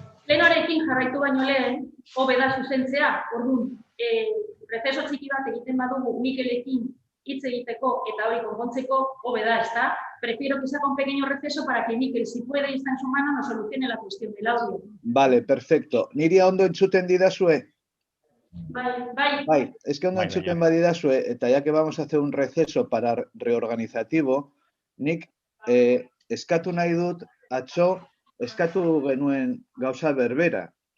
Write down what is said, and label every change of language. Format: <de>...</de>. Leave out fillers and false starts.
<eu>Plenoarekin jarraitu baino lehen, hobe da zuzentzea, orduan, prozeso txiki bat egiten badugu Mikelekin hitz egiteko eta hori konpontzeko, hobe da, ezta?</eu> <es>Prefiero que se haga un pequeño receso para que Mikel, si puede y está en su mano, nos solucione la cuestión del audio. Vale, perfecto.</es> <eu>Niri ondo entzuten didazue? Bai.</eu> <es>Es que</es> <eu>ondo entzuten badidazue, eta</eu> <es>ya que vamos a hacer un receso para reorganizativo,</es> <eu>nik eskatu nahi dut, atzo, eskatu genuen gauza berbera.</eu>